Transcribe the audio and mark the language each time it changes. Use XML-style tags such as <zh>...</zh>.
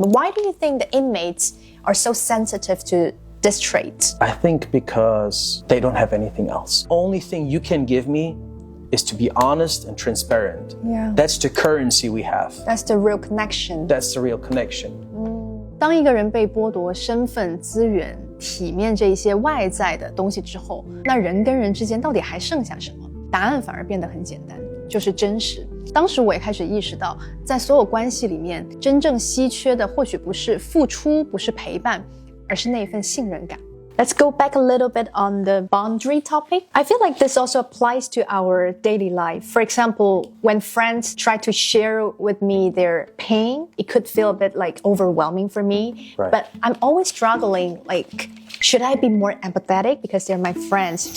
<en>Why do you think the inmates are so sensitive to this trait? I think because they don't have anything else. Only thing you can give me is to be honest and transparent. Yeah. That's the currency we have. That's the real connection. That's the real connection.</en> <zh>当一个人被剥夺身份、资源、体面这一些外在的东西之后，那人跟人之间到底还剩下什么？答案反而变得很简单，就是真实。当时我也开始意识到，在所有关系里面，真正稀缺的或许不是付出，不是陪伴，而是那份信任感。</zh> <en>Let's go back a little bit on the boundary topic. I feel like this also applies to our daily life. For example, when friends try to share with me their pain, it could feel a bit like overwhelming for me. Right. But I'm always struggling, like, should I be more empathetic because they're my friends?</en>